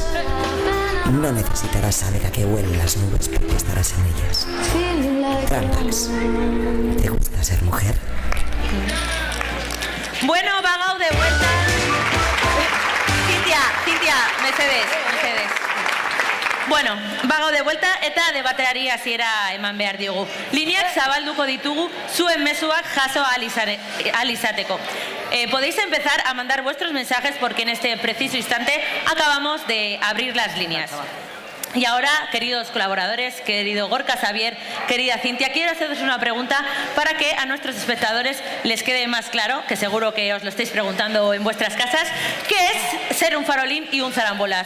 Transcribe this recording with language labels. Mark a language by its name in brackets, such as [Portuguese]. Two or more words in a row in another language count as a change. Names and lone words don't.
[Spanish] No necesitarás saber a qué huelen las nubes porque estarás en ellas. Trampax. ¿Te gusta ser mujer? Bueno, bagau de vuelta. [Basque] Cintia, Mercedes. [Spanish] Bueno, bagau de vuelta [Basque] eta debateari hasiera eman behar diogu. Lineak zabalduko ditugu zuen mezuak jaso ahal izateko. [Spanish] Podéis empezar a mandar vuestros mensajes porque en este preciso instante acabamos de abrir las líneas. Y ahora, queridos colaboradores, querido Gorka Xavier, querida Cintia, quiero haceros una pregunta para que a nuestros espectadores les quede más claro, que seguro que os lo estáis preguntando en vuestras casas, ¿qué es ser un farolín y un zarambolas?